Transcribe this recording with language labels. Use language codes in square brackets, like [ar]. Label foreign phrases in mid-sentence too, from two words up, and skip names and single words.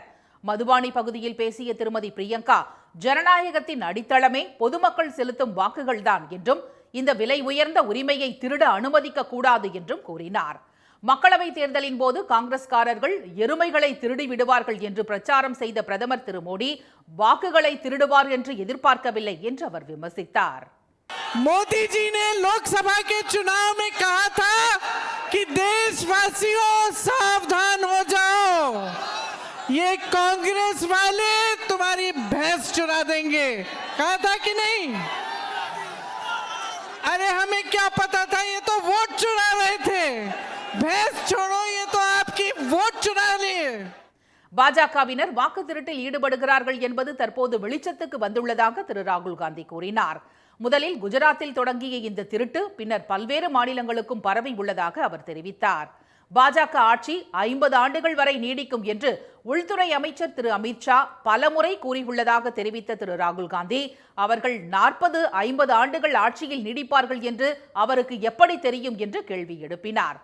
[ta] மதுபானி பகுதியில் பேசிய திருமதி பிரியங்கா, ஜனநாயகத்தின் அடித்தளமே பொதுமக்கள் செலுத்தும் வாக்குகள்தான் என்றும் இந்த விலை உயர்ந்த உரிமையை திருட அனுமதிக்க கூடாது என்றும் கூறினார். மக்களவைத் தேர்தலின் போது காங்கிரஸ்காரர்கள் எருமைகளை திருடி விடுவார்கள் என்று பிரச்சாரம் செய்த பிரதமர் திரு மோடி வாக்குகளை திருடுவார் என்று எதிர்பார்க்கவில்லை என்று அவர் விமர்சித்தார். [hi] मोदी जी ने लोकसभा के चुनाव में कहा था कि देशवासियों सावधान हो जाओ, ये कांग्रेस वाले तुम्हारी भैंस चुरा देंगे. कहा था कि नहीं? अरे हमें क्या पता था, ये तो वोट चुरा रहे थे. भैंस छोड़ो, ये तो आपकी वोट चुरा लिए. [ta] பாஜகவினர் வாக்கு திருட்டில் ஈடுபடுகிறார்கள் என்பது தற்போது வெளிச்சத்துக்கு வந்துள்ளதாக திரு ராகுல் காந்தி கூறினார். முதலில் குஜராத்தில் தொடங்கிய இந்த திருட்டு பின்னர் பல்வேறு மாநிலங்களுக்கும் பரவி உள்ளதாக அவர் தெரிவித்தார். பாஜக ஆட்சி 50 ஆண்டுகள் வரை நீடிக்கும் என்று உள்துறை அமைச்சர் திரு அமித்ஷா பலமுறை கூறியுள்ளதாக தெரிவித்த திரு ராகுல் காந்தி, அவர்கள் 40-50 ஆண்டுகள் ஆட்சியில் நீடிப்பார்கள் என்று அவருக்கு எப்படி தெரியும் என்று கேள்வி எழுப்பினார்.